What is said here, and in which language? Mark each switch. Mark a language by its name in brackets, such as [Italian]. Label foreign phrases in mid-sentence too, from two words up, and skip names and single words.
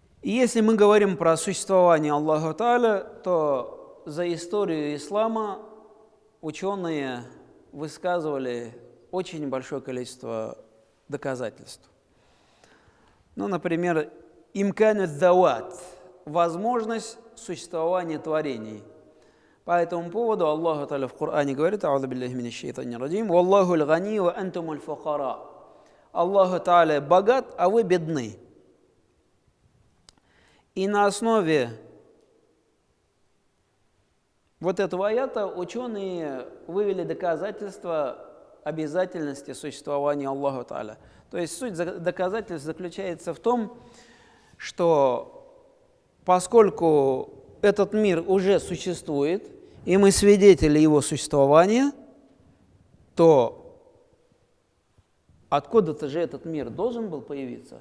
[Russian] И если мы говорим про существование Аллаха Тааля, то за историю ислама ученые высказывали очень большое количество доказательств. Ну, например, [Arabic] إمكان الذوات [Russian] – возможность существования творений. По этому поводу Аллах Тааля в Коране говорит: [Arabic] «أعوذ بالله من الشيطان الرجيم والله الغني وأنتم الفقراء». [Russian] Аллах Тааля богат, а вы бедны. И на основе вот этого аята ученые вывели доказательства обязательности существования Аллаха Тааля. То есть суть доказательств заключается в том, что поскольку этот мир уже существует, и мы свидетели его существования, то откуда-то же этот мир должен был появиться.